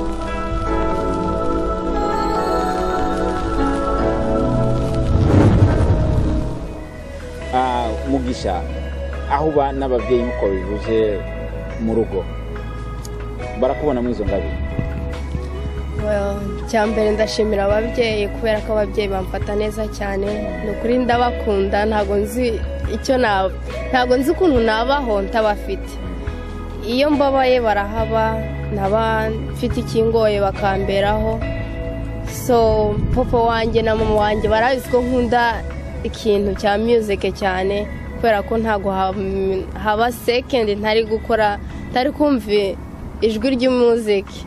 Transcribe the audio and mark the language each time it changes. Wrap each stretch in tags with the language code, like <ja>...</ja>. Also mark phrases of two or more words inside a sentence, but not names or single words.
<rn>Mugisha aho ba n'abavyeyi muko bivuze mu rugo barakubona muri izo ngabire? Cyambere ndashimira abavyeyi kubera ko abavyeyi bamfata neza cyane nukuri ndabakunda ntago nzi ukuntu nabaho ntabafite. Iyo mbabaye barahaba naba mfite ikingoye bakamberaho. So papa wanje na mama wanje barabizi ko nkunda ikintu cya music cyane kubera ko ntago haba second ntari gukora tari kumva ijwi ry'umuziki.</rn>